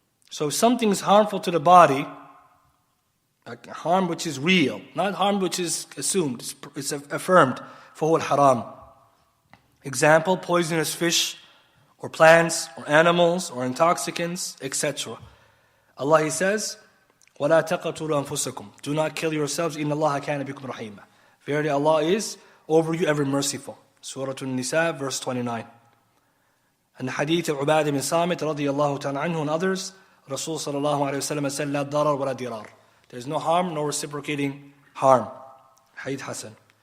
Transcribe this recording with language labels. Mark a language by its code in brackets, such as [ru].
[en] So if something is harmful to the body, like harm which is real, not harm which is assumed, it's affirmed, [ar] فَهُوَ الْحَرَامِ. [en] Example, poisonous fish, or plants, or animals, or intoxicants, etc. Allah, He says, [ar] وَلَا تَقَتُلُوا أَنفُسَكُمْ. [en] Do not kill yourselves, [ar] إِنَّ اللَّهَ كَانَ بِكُمْ رَحِيمًا. [en] Verily Allah is over you ever merciful. Surah An-Nisa, verse 29. And the hadith of Ubadah bin Samit, radiyallahu ta'ala anhu, and others, Rasul sallallahu alayhi wa sallam said, [ar] لا ضرر ولا ضرار. [en] There's no harm, no reciprocating harm. Hadith Hassan.